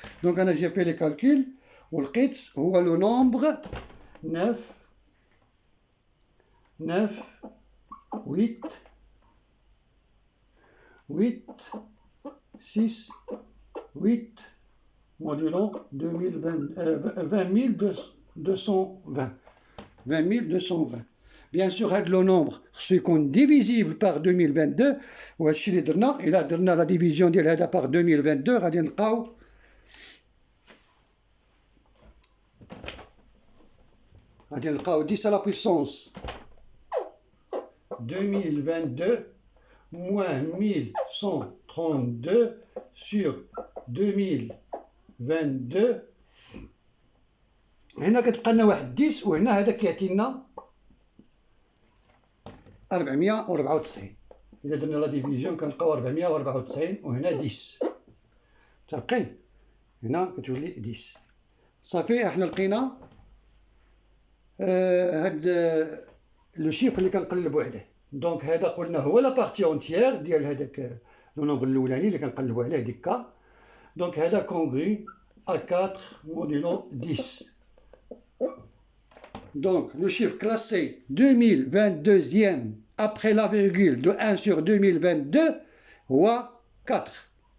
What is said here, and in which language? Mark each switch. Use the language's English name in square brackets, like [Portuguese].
[French] Donc j'ai fait les calculs. [Arabic] ولقيت هو [French] le nombre 9 8 6 8 modulo 20220. Bien sûr, le nombre est divisible par 2022. [Arabic] وهادشي اللي درنا إلا درنا la division ديال هذا par 2022 غادي نلقاو غادي نلقاو [French] 10 à la puissance 2022 moins 1132 sur 2022. [Arabic] هنا كتلقى لنا واحد 10 وهنا هذا كيعطي لنا 494. إلا درنا لا ديفيزيون كنلقاو 494 وهنا 10. متفقين؟ هنا كتولي 10. صافي احنا لقينا هاد لو شيفر اللي كنقلبوا عليه. دونك هذا قلنا هو لا بارتي اونتيير ديال هذاك لو نومبر الاولاني اللي كنقلبوا عليه ديك كا. دونك هذا كونغري [French] à 4 modulo 10. Donc le chiffre classé 2022e après la virgule de 1 sur 2022 ou 4.